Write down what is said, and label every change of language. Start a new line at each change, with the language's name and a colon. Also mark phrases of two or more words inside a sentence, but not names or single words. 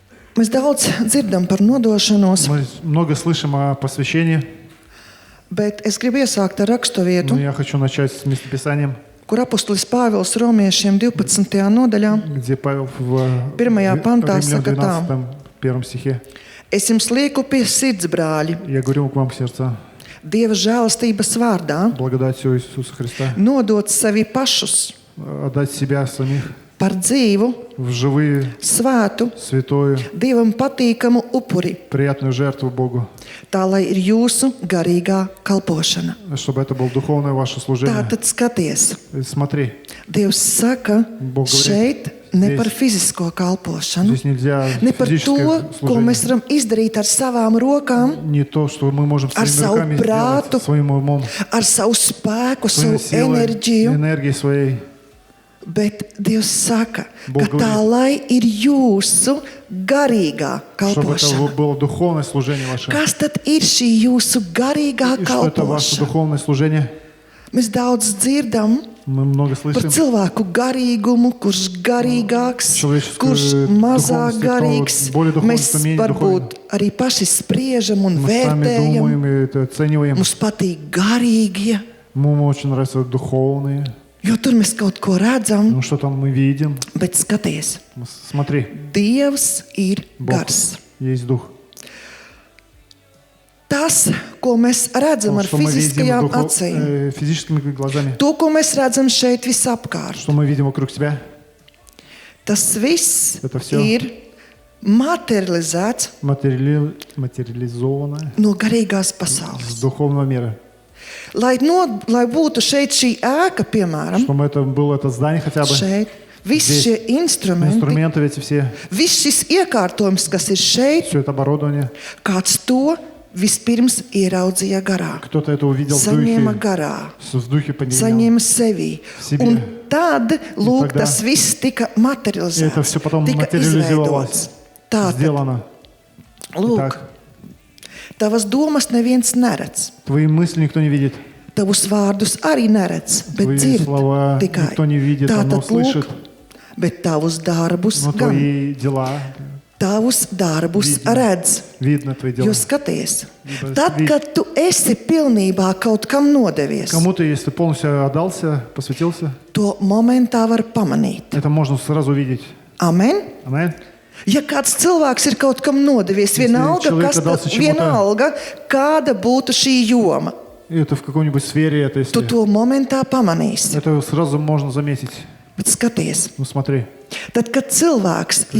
Latvian: Mēs daudz dzirdam par nodošanos,
Russian: Мы много слышим о посвящении,
Latvian: bet es gribu iesākt ar raksturvietu,
Russian: но я хочу начать с местописанием,
Latvian: kur apustulis Pāvils Romiešiem 12. nodaļā
Russian: где Павел в
Latvian: Pirmajā pantā
Russian: Римлянам
Latvian: saka tā: 12,
Russian: первом стихе.
Latvian: Es jums lieku pie sirds, brāļi,
Russian: Я говорю к вам, сердца,
Latvian: Dieva žēlastības vārdā,
Russian: благодатью Иисуса Христа,
Latvian: nodot sevi pašus
Russian: отдать себя самих
Latvian: par dzīvu,
Russian: в живые,
Latvian: svētu,
Russian: святую,
Latvian: Dievam patīkamu upuri,
Russian: приятную жертву Богу,
Latvian: tā lai ir jūsu garīgā kalpošana.
Russian: чтобы это было духовное ваше служение.
Latvian: Tātad skaties,
Russian: Смотри,
Latvian: Dievs saka,
Russian: Bog говорит,
Latvian: šeit ne
Russian: здесь-
Latvian: par fizisko kalpošanu,
Russian: здесь нельзя
Latvian: ne par to,
Russian: физическое
Latvian: ko mēs
Russian: служение.
Latvian: varam izdarīt ar savām rokām,
Russian: Не то, что мы можем
Latvian: Ar
Russian: своими
Latvian: savu
Russian: руками
Latvian: prātu,
Russian: сделать, своим умом,
Latvian: ar savu spēku,
Russian: своей
Latvian: savu
Russian: силой,
Latvian: enerģiju,
Russian: энергией своей.
Latvian: bet Dievs saka,
Russian: Bog
Latvian: ka tā lai ir jūsu garīgā
Russian: Чтобы это
Latvian: kalpošana.
Russian: было духовное служение ваше.
Latvian: Kas tad ir šī jūsu garīgā
Russian: И что это ваше
Latvian: kalpošana?
Russian: духовное служение?
Latvian: Mēs daudz dzirdam
Russian: Мы много
Latvian: par
Russian: слышим.
Latvian: cilvēku garīgumu, kurš garīgāks,
Russian: Человеческую
Latvian: kurš mazāk
Russian: духовность, кто
Latvian: garīgs.
Russian: более духовный,
Latvian: Mēs
Russian: кто менее
Latvian: varbūt arī paši spriežam un
Russian: Мы сами
Latvian: vērtējam.
Russian: думаем и это оцениваем.
Latvian: Mums patīk garīgie,
Russian: Ему очень нравятся духовные.
Latvian: jo tur mēs kaut ko redzam,
Russian: Ну что там мы видим?
Latvian: bet skaties,
Russian: Смотри,
Latvian: Dievs ir
Russian: Бог
Latvian: gars.
Russian: есть дух.
Latvian: Tas, ko mēs redzam ar
Russian: Что мы видим
Latvian: fiziskajām acīm,
Russian: физическими глазами,
Latvian: to, ko mēs redzam šeit visapkārt,
Russian: что мы видим вокруг себя,
Latvian: tas viss
Russian: Это всё.
Latvian: ir materializēts
Russian: материализованное
Latvian: no garīgās
Russian: с
Latvian: pasaules.
Russian: духовного мира.
Latvian: Lai būtu šeit šī ēka, piemēram,
Russian: Чтобы это было это здание хотя бы.
Latvian: šeit, visi
Russian: Здесь
Latvian: šie instrumenti,
Russian: инструменты эти все,
Latvian: viss šis iekārtojums, kas ir šeit,
Russian: все это оборудование.
Latvian: kāds to vispirms ieraudzīja garā,
Russian: Кто-то это увидел в
Latvian: saņēma
Russian: духе,
Latvian: garā,
Russian: в духе поднял.
Latvian: saņēma sevī.
Russian: Себе.
Latvian: Un tad, lūk,
Russian: тогда
Latvian: tas viss tika materializēts,
Russian: это всё потом
Latvian: tika
Russian: материализовалось,
Latvian: izveidots. Tātad,
Russian: сделано.
Latvian: lūk,
Russian: Итак,
Latvian: tavas domas neviens neredz,
Russian: твои мысли никто не видит,
Latvian: tavus vārdus arī neredz, bet
Russian: твои
Latvian: dzird
Russian: слова
Latvian: tikai.
Russian: никто не видит, но
Latvian: Tātad,
Russian: слышит.
Latvian: bet tavus darbus
Russian: Но
Latvian: gan,
Russian: твои дела,
Latvian: tavus darbus
Russian: Видно.
Latvian: redz.
Russian: видно твои дела.
Latvian: Jo skaties,
Russian: Ибо
Latvian: tad,
Russian: видно.
Latvian: kad tu esi pilnībā kaut kam nodevies,
Russian: Кому-то, если полностью отдался, посвятился,
Latvian: to momentā var pamanīt.
Russian: это можно сразу видеть.
Latvian: Amen? Amen. Ja kāds cilvēks ir kaut kam nodevies, vienalga,
Russian: человек
Latvian: kas,
Russian: отдался чему-то.
Latvian: vienalga kāda būtu šī joma,
Russian: И это в какой-нибудь сфере, это
Latvian: tu
Russian: если...
Latvian: to momentā pamanīsi.
Russian: Это сразу можно заметить.
Latvian: Bet skaties,
Russian: Ну смотри,
Latvian: tad, kad cilvēks ir